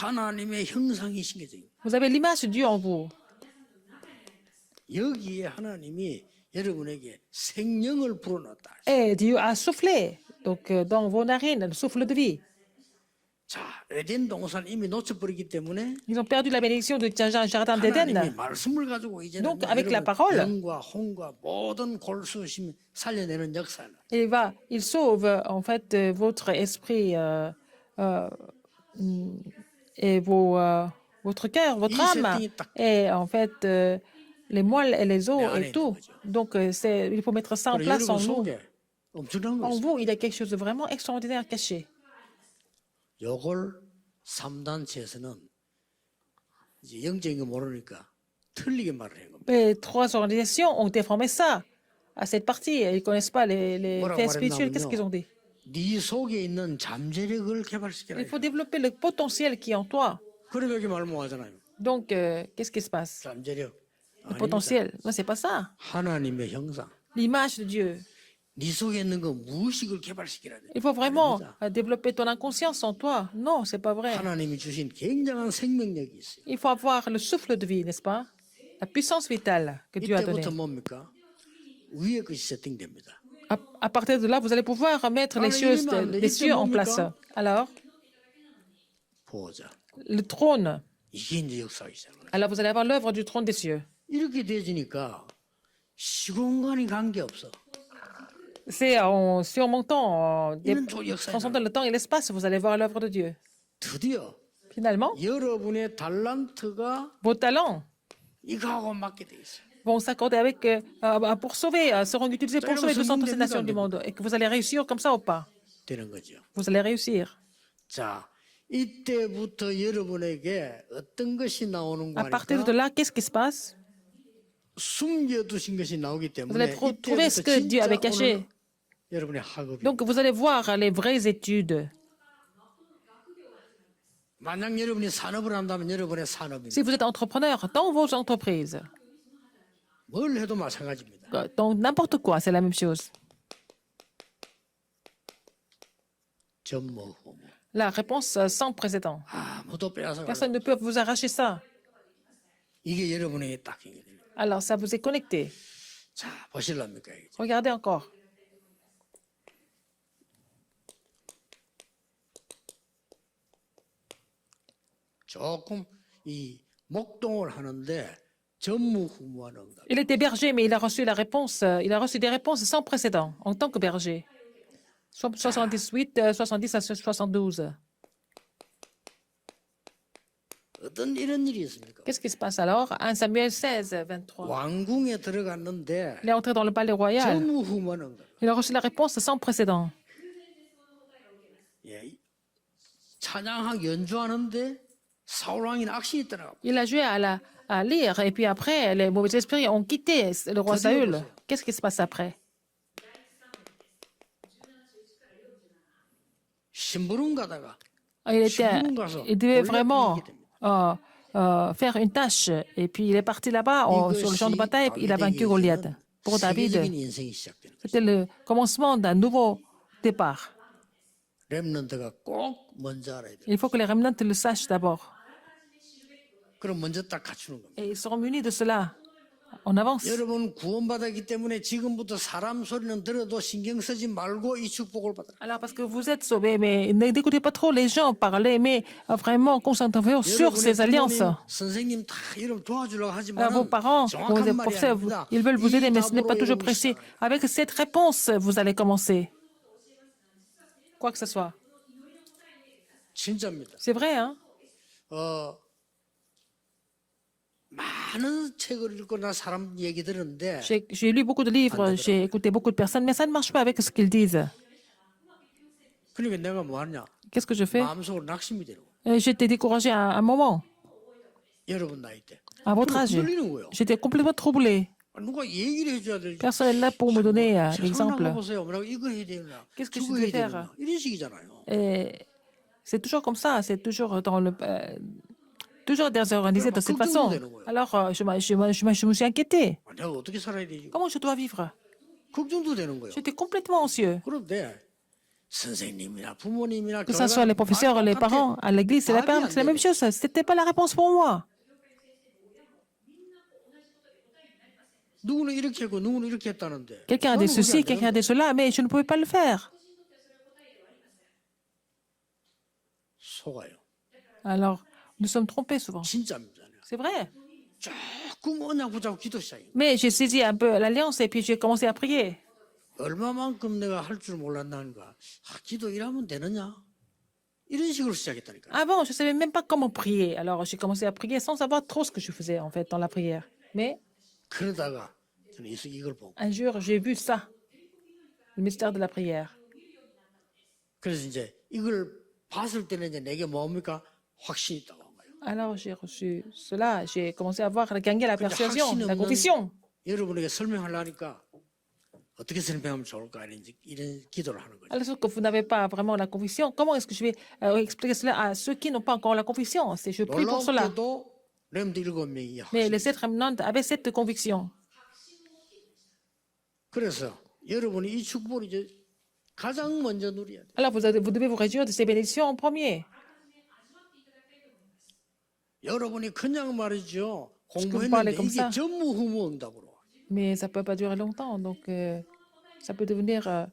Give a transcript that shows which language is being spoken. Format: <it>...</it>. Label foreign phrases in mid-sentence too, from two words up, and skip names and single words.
<ko>하나님의 형상이 심겨져 있는</ko> <fr>Vous avez l'image de Dieu en vous.</fr> <ko>여기에 하나님이 여러분에게 생명을 불어넣었다.</ko> <fr>Et Dieu a soufflé donc, dans vos narines, le souffle de vie.</fr> <ko>자, 에덴 동산 이미 놓쳐버리기 때문에</ko> <fr>Ils ont perdu la bénédiction du jardin</fr> <ko>하나님이</ko> <fr>d'Éden.</fr> <ko>말씀을 가지고 이제는</ko> <fr>Donc, avec la parole.</fr> <ko>영과 혼과 모든 골수심 살려내는 역사는</ko> <fr>Il sauve en fait votre esprit et votre cœur, votre âme, et en fait les moelles et les os et tout. Donc, il faut mettre ça en place en</fr> <ko>여러분</ko> <fr>nous.</fr> <ko>속에 엄청난 거</ko> <fr>En</fr> <ko>있어요.</ko> <fr>vous, il y a quelque chose de vraiment extraordinaire caché.</fr> <ko>요걸 3단체에서는 이제 영적인 거 모르니까 틀리게 말을 한 겁니다.</ko> <fr>Les trois organisations ont déformé ça à cette partie. Ils ne connaissent pas les faits spirituels. Qu'est-ce qu'ils ont dit?</fr> <ko>네 속에 있는 잠재력을</ko> <fr>Il</fr> <ko>개발시켜라.</ko> <fr>faut développer le potentiel qui est en toi.</fr> <ko>그럼 여기 말 못하잖아요.</ko> <fr>Donc, qu'est-ce qui se passe?</fr> <ko>잠재력.</ko> <fr>Le potentiel. Non, c'est pas ça.</fr> <ko>하나님의 형상.</ko> <fr>L'image de Dieu.</fr> <ko>네 속에 있는 거 무의식을 개발시키라.</ko> <fr>Il faut vraiment développer ton inconscience en toi. Non, c'est pas vrai.</fr> <ko>하나님이 주신 굉장한 생명력이 있어요.</ko> <fr>Il faut avoir le souffle de vie, n'est-ce pas? La puissance vitale que Dieu a donnée.</fr> <ko>이때부터 뭡니까? 위의 것이 세팅됩니다.</ko> <fr>À partir de là, vous allez pouvoir mettre les choses des cieux en place. Alors,</fr> <ko>보호자.</ko> <fr>le trône.</fr> <ko>이게 이제 역사가 시작해요.</ko> <fr>Alors, vous allez avoir l'œuvre du trône des cieux.</fr> <ko>이렇게 되지니까 시공간이 관계없어.</ko> <fr>C'est en surmontant,</fr> <ko>이런 역사가</ko> <fr>transcendant le temps et l'espace, vous allez voir l'œuvre de Dieu.</fr> <ko>드디어</ko> <fr>Finalement,</fr> <ko>여러분의 달란트가</ko> <fr>vos talents</fr> <ko>이거하고 맞게 돼 있어요.</ko> <fr>vont s'accorder avec, pour sauver, seront utilisés pour sauver 200 nations du monde. Et que vous allez réussir comme ça ou pas?</fr> <ko>되는 거죠.</ko> <fr>Vous allez réussir.</fr> <ko>자, 이때부터 여러분에게 어떤 것이 나오는</ko> <fr>À partir de</fr> <ko>거니까</ko> <fr>là, qu'est-ce qui se passe?</fr> <ko>숨겨두신 것이 나오기</ko> <fr>Vous allez</fr> <ko>때문에</ko> <fr>trouver ce que Dieu avait caché.</fr> <ko>오늘 여러분의 학업이</ko> <fr>Donc, vous allez voir les vraies études.</fr> <ko>만약 여러분이 산업을 한다면 여러분의 산업이</ko> <fr>Si vous êtes entrepreneur dans vos entreprises,</fr> <ko>뭘 해도 마찬가지입니다.</ko> <fr>dans n'importe quoi, c'est la même chose.</fr> <ko>전무후무</ko> <fr>La réponse sans précédent.</fr> <ko>아무도 빼앗아</ko> <fr>Personne ne peut vous arracher ça.</fr> <ko>이게 여러분에게 딱 이게 돼요.</ko> <fr>Alors, ça vous est connecté.</fr> <ko>자, 보실랍니까 이게?</ko> <fr>Regardez encore.</fr> <ko>조금 이 목동을 하는데 전무후무한 응답.</ko> <fr>Il était berger, mais il a reçu la réponse. Il a reçu des réponses sans précédent en tant que berger. 78, 70 à 72.</fr> <ko>어떤 이런 일이 있습니까?</ko> <fr>Qu'est-ce qui se passe alors? 1 Samuel 16, 23.</fr> <ko>왕궁에 들어갔는데</ko> <fr>Il est entré dans le palais royal.</fr> <ko>전무후무한 응답.</ko> <fr>Il a reçu la réponse sans précédent.</fr> <ko>예, 찬양하고 연주하는데 사울 왕이 악신이 있더라고.</ko> <fr>Il a joué à lire et puis après, les mauvais esprits ont quitté le roi Saül. Qu'est-ce qui se passe après?</fr> <ko>심부름 가다가</ko> <fr>Il devait vraiment faire une tâche. Et puis il est parti là-bas sur le champ de bataille et il a vaincu Goliath. Pour David,</fr> <ko>세계적인 인생이 시작되는 거예요.</ko> <fr>c'était le commencement d'un nouveau départ.</fr> <ko>렘넌트가 꼭 먼저 알아야 돼요.</ko> <fr>Il faut que les remnants le sachent d'abord.</fr> <ko>그럼 먼저 딱 갖추는 겁니다.</ko> <fr>Et ils seront munis de cela. On avance.</fr> <ko>여러분 구원받았기 때문에 지금부터 사람 소리는 들어도 신경 쓰지 말고 이 축복을 받아라.</ko> <fr>Alors, parce que vous êtes sauvés, mais n'écoutez pas trop les gens parler, mais vraiment concentrez-vous sur ces alliances.</fr> <ko>선생님 다 이름 도와주려고 하지만</ko> <fr>Alors, vos parents,</fr> <ko>정확한 말이</ko> <fr>professeurs,</fr> <ko>아닙니다.</ko> <fr>ils veulent vous aider, mais ce n'est pas</fr> <ko>이</ko> <fr>toujours</fr> <ko>답으로</ko> <fr>précis.</fr> <ko>여러분이 시작하라.</ko> <fr>Avec cette réponse, vous allez commencer. Quoi que ce soit.</fr> <ko>진짜입니다.</ko> <fr>C'est vrai, hein?</fr> <ko>많은 책을 읽고 나 사람 얘기 들었는데</ko> <fr>J'ai lu beaucoup de livres, j'ai écouté beaucoup de personnes, mais ça ne marche pas avec ce qu'ils disent.</fr> <ko>그러니까 내가 뭐 하냐?</ko> <fr>Qu'est-ce que je fais?</fr> <ko>마음속으로 낙심이 되는 거야.</ko> <fr>J'étais découragé à un moment,</fr> <ko>여러분 나이 때.</ko> <fr>à votre âge.</fr> <ko>흔들리는 거예요.</ko> <fr>J'étais complètement troublé.</fr> <ko>누가 얘기를 해줘야 될.</ko> <fr>Personne n'est là pour me donner l'exemple.</fr> <ko>보세요. 뭐라고 이거 해야 되나?</ko> <fr>Qu'est-ce que</fr> <ko>저거</ko> <fr>je</fr> <ko>해야</ko> <fr>devais faire?</fr> <ko>되나? 이런 식이잖아요.</ko> <fr>Et c'est toujours comme ça, c'est toujours dans le. Toujours désorganisé de cette façon. Alors, je me suis inquiété.</fr> <ko>내가 어떻게 살아야 되지?</ko> <fr>Comment je dois vivre?</fr> <ko>걱정도 되는 거예요.</ko> <fr>J'étais complètement anxieux. 그런데 선생님이나 부모님이나 Que ce soit les professeurs, les parents, à l'église, c'est la même chose. Ce n'était pas la réponse pour moi.</fr> <ko>누구는 이렇게 했고 누구는 이렇게 했다는데</ko> <fr>Quelqu'un a</fr> <ko>저는</ko> <fr>des</fr> <ko>그게</ko> <fr>soucis,</fr> <ko>안 되는</ko> <fr>quelqu'un a</fr> <ko>거예요.</ko> <fr>des cela, mais je ne pouvais pas le faire.</fr> <ko>속아요.</ko> <fr>Alors, nous sommes trompés souvent.</fr> <ko>진짜입니다.</ko> <fr>C'est vrai.</fr> <ko>조금 언약 붙잡고 기도 시작해요.</ko> <fr>Mais j'ai saisi un peu l'alliance et puis j'ai commencé à prier.</fr> <ko>얼마만큼 내가 할 줄 몰랐나는가. 기도 이러면 되느냐? 이런 식으로 시작했다니까요.</ko> <fr>Avant, je ne savais même pas comment prier. Alors, j'ai commencé à prier sans savoir trop ce que je faisais, en fait, dans la prière. Mais</fr> <ko>그러다가 저는 이걸 보고</ko> <fr>un jour, j'ai vu ça, le mystère de la prière.</fr> <ko>그래서 이제 이걸 봤을 때는 이제 내게 뭡니까? 확신이 있다고 한 거예요.</ko> <fr>Alors, j'ai reçu cela. J'ai commencé à voir, à gagner la</fr> <ko>근데</ko> <fr>persuasion,</fr> <ko>확신이</ko> <fr>la</fr> <ko>없는</ko> <fr>conviction.</fr> <ko>여러분에게 설명하려니까 어떻게 설명하면 좋을까 이런 기도를 하는 거죠.</ko> <fr>Alors, sauf que vous n'avez pas vraiment la conviction, comment est-ce que je vais expliquer cela à ceux qui n'ont pas encore la conviction? C'est je prie pour cela.</fr> <ko>놀랍게도 렘드 7명이</ko> <fr>Mais les</fr> <ko>확신.</ko> <fr>7 remnants avaient cette conviction.</fr> <ko>그래서 여러분이 이 축복을 이제 가장 먼저 누려야 돼요.</ko> <fr>Alors, vous devez vous réjouir de ces bénédictions en premier.</fr> <ko>여러분이 그냥 말이죠.</ko> <fr>parlez</fr> <ko>공부했는데</ko> <fr>comme</fr> <ko>이게</ko> <fr>ça.</fr> <ko>전무후무 응답으로.</ko> <fr>Mais ça ne peut pas durer longtemps, donc ça peut devenir, ça</fr>